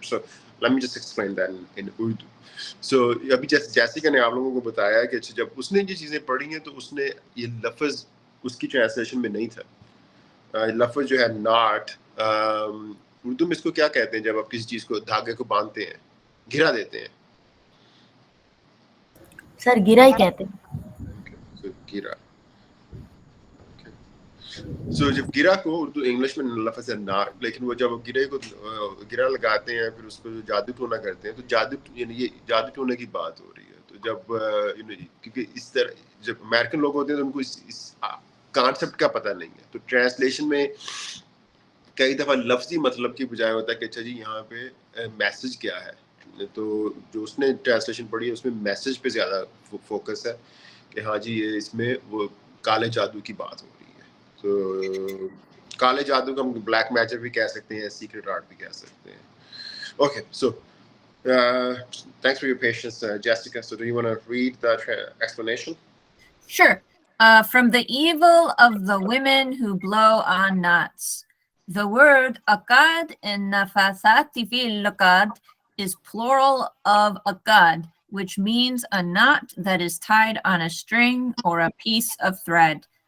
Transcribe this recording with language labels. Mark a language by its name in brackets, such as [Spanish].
[English] So let me just explain that in Urdu. [Hindi] So अभी Jessica ने आप लोगों को बताया कि जब उसने ये चीज़ें पढ़ी हैं तो उसने ये लफ्ज़ उसकी ट्रांसलेशन में नहीं था. लफ्ज़ जो है नॉट, उर्दू में इसको क्या कहते हैं जब आप किसी चीज़ को धागे को बांधते हैं, घिरा देते हैं? सर गिरा ही कहते हैं. [English] So gira. Okay. [Hindi] So जब गिरा को उर्दू इंग्लिश में लफ्ज़ है नाट, लेकिन वो जब गिरे को गिरा लगाते हैं फिर उसको जो जादू टोना करते हैं तो जादू यानी ये जादू टोने की बात हो रही है. तो जब क्योंकि इस तरह जब अमेरिकन लोग होते हैं तो उनको इस कॉन्सेप्ट का पता नहीं है, तो ट्रांसलेशन में कई दफ़ा लफ्ज़ी मतलब की बजाय होता है कि अच्छा जी यहाँ पे मैसेज क्या है. तो जो उसने ट्रांसलेशन पढ़ी है उसमें मैसेज पे ज़्यादा फोकस है कि हाँ जी ये इसमें वो काले जादू की बात हो रही है. तो काले जादू को हम ब्लैक मैजिक भी कह सकते हैं, सीक्रेट आर्ट भी कह सकते हैं. [English] Okay, so thanks for your patience, Jessica. So do you want to read the explanation? Sure. From the evil of the women who blow on knots. The word akad in [Arabic] nafasati fil lakad [English] is plural of akad, which means a knot that is tied on a string or a piece of thread.